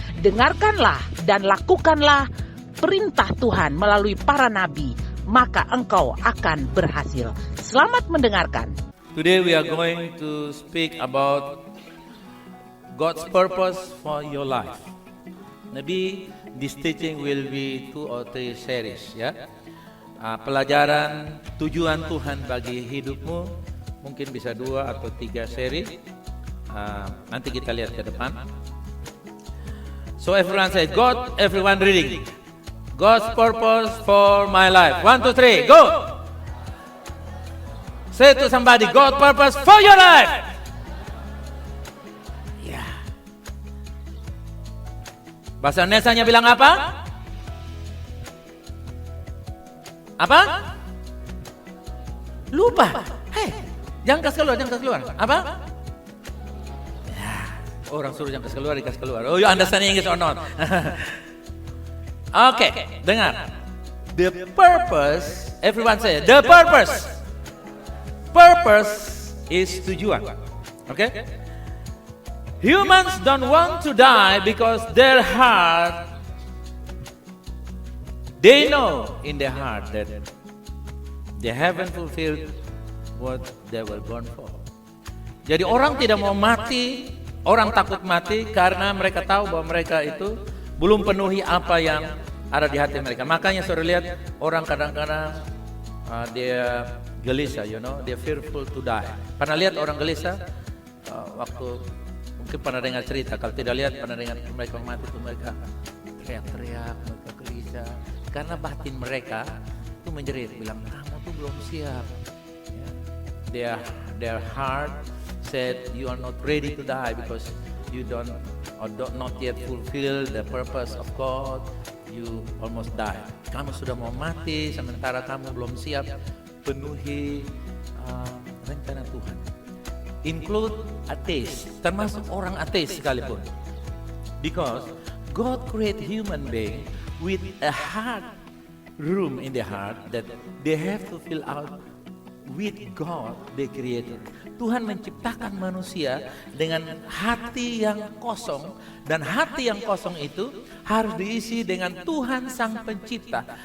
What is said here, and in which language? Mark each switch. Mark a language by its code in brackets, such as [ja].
[id] Dengarkanlah dan lakukanlah perintah Tuhan melalui para nabi, maka engkau akan berhasil. Selamat mendengarkan. [en] Today we are going to speak about God's purpose for your life. Maybe this teaching will be 2 or 3 series, ya. [id] Pelajaran tujuan Tuhan bagi hidupmu mungkin bisa 2 atau 3 seri. Nanti kita lihat ke depan. [en] So everyone say God, everyone reading. God's purpose for my life. 1, 2, 3, go. Say to somebody, God's purpose for your life. [id] Bahasa Indonesianya bilang apa? Apa? Lupa. Hei, jangan kasih keluar. Apa? Ya, orang suruh jangan kasih keluar. [en] Oh, you understand English or not? [id] Oke, dengar. [en] The purpose, everyone say, the purpose. Purpose is tujuan. Oke? Humans don't want to die because their heart, they know in their heart that they haven't fulfilled what they were born for. [id] Jadi orang tidak mau mati, orang takut mati karena mereka tahu bahwa mereka itu belum penuhi apa yang ada di hati mereka. Makanya saudara lihat orang kadang-kadang dia gelisah, dia [en] fearful to die. [id] Pernah lihat orang gelisah waktu mungkin pernah dengar cerita, kalau tidak lihat pernah dengar mereka mati itu mereka teriak-teriak, mereka gelisah karena batin mereka itu menjerit, bilang kamu tuh belum siap. [en] Their heart said you are not ready to die because you don't not yet fulfill the purpose of God. You almost die. [id] Kamu sudah mau mati sementara kamu belum siap penuhi rencana Tuhan. [en] Include atheist, [id] termasuk orang ateis sekalipun. [en] Because God create human being with a heart room in their heart that they have to fill out with God they created. [id] Tuhan menciptakan manusia dengan hati yang kosong, dan hati yang kosong itu harus diisi dengan Tuhan Sang Pencipta.